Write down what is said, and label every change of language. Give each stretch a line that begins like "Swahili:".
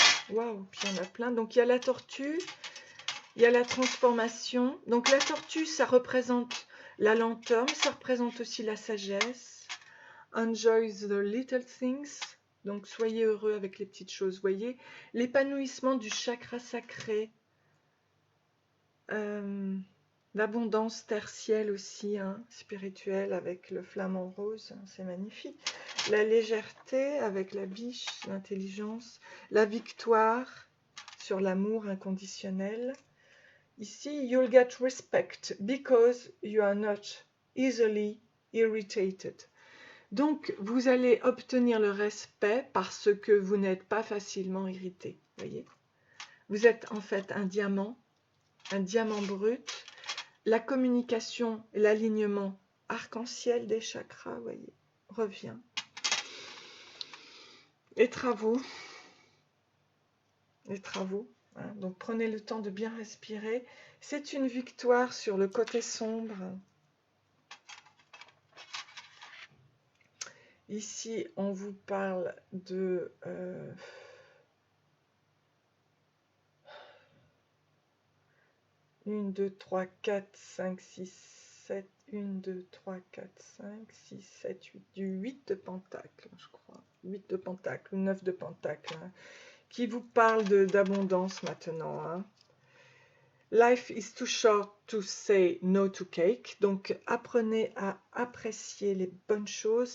French: Waouh, puis il y en a plein. Donc il y a la tortue, il y a la transformation. Donc la tortue, ça représente la lenteur, mais ça représente aussi la sagesse.
English: Enjoy the little things.
French: Donc soyez heureux avec les petites choses, voyez. L'épanouissement du chakra sacré. L'abondance tertielle aussi, hein, spirituelle avec le flamant rose, hein, c'est magnifique. La légèreté avec la biche, l'intelligence. La victoire sur l'amour inconditionnel.
English: Ici, you'll get respect because you are not easily irritated.
French: Donc, vous allez obtenir le respect parce que vous n'êtes pas facilement irrité. Voyez, vous êtes en fait un diamant brut. La communication et l'alignement arc-en-ciel des chakras, voyez, revient. Les travaux. Hein, donc, prenez le temps de bien respirer. C'est une victoire sur le côté sombre. Ici, on vous parle de 1, 2, 3, 4, 5, 6, 7, 1, 2, 3, 4, 5, 6, 7, 8, du 8 de pentacles, je crois. 8 de pentacles, ou 9 de pentacles, hein, qui vous parle d'abondance maintenant. Hein.
English: Life is too short to say no to cake.
French: Donc, apprenez à apprécier les bonnes choses.